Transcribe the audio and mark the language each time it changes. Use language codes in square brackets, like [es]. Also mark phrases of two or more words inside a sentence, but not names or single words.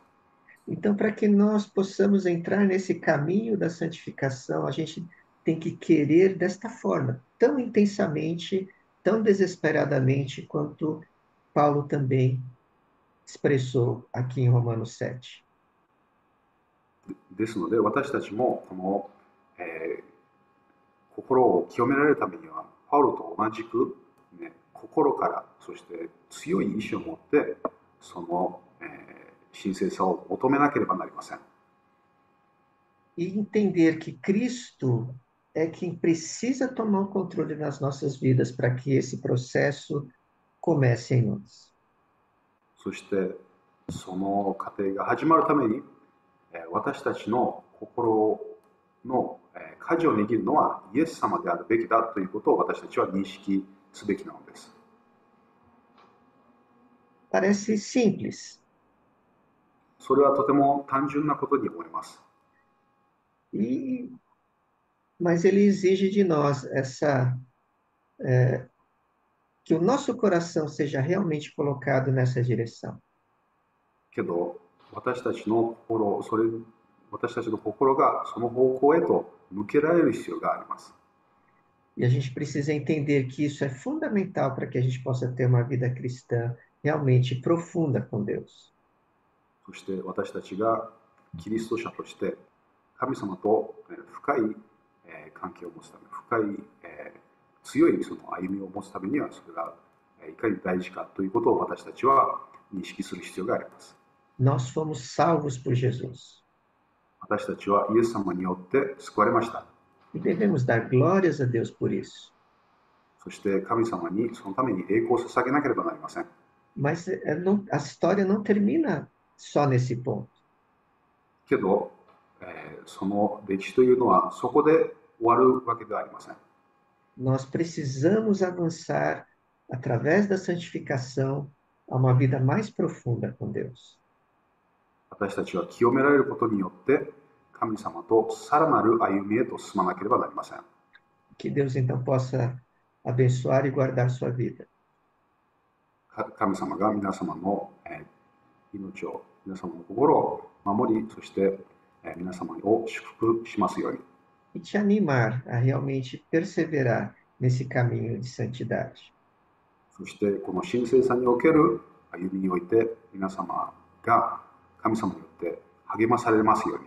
[pt] Então, para que nós possamos entrar nesse caminho da santificação, a gente tem que querer desta forma, tão intensamente, tão desesperadamente, quanto Paulo também expressou aqui em Romanos 7. [ja] ですので私たちもこの、心を清められるためにはパウロと同じく、心からそして強い意志を持ってその、神聖さを求めなければなりません。 [pt] E entender que Cristo é quem precisa tomar o controle nas nossas vidas para que esse processo comece em nós. [ja] そしてその過程が始まるために私たちの心の舵を握るのはイエス様であるべきだということを私たちは認識すべきなのです。 [pt] Parece simples, [ja] それはとても単純なことに思います。 [pt] e, mas ele exige de nós que o nosso coração seja realmente colocado nessa direção. [ja] けど、私たちの心がその方向へと向けられる必要があります。 [pt] E a gente precisa entender que isso é fundamental para que a gente possa ter uma vida cristã realmente profunda com Deus. [ja] そして私たちがキリスト者として神様と深い関係を持つため、深い強いその歩みを持つためには、それがいかに大事かということを私たちは認識する必要があります。 [pt] Nós fomos salvos por Jesus. [ja] 私たちはイエス様によって救われました。 [pt] E devemos dar glórias a Deus por isso. [ja] そして神様にそのために栄光を捧げなければなりません。 [pt] Mas a história não termina só nesse ponto. [ja] けど、その歴史というのはそこで終わるわけではありません。 [pt] Nós precisamos avançar através da santificação a uma vida mais profunda com Deus. [ja] 私たちは清められることによって神様とさらなる歩みへと進まなければなりません。 [pt] Que Deus então possa abençoar e guardar sua vida. [ja] 神様が皆様の命を、皆様の心を守り、そして皆様を祝福しますように。 [pt] E te animar a realmente perseverar nesse caminho de santidade. [ja] そしてこの神聖さにおける歩みにおいて皆様が神様によって励まされますように。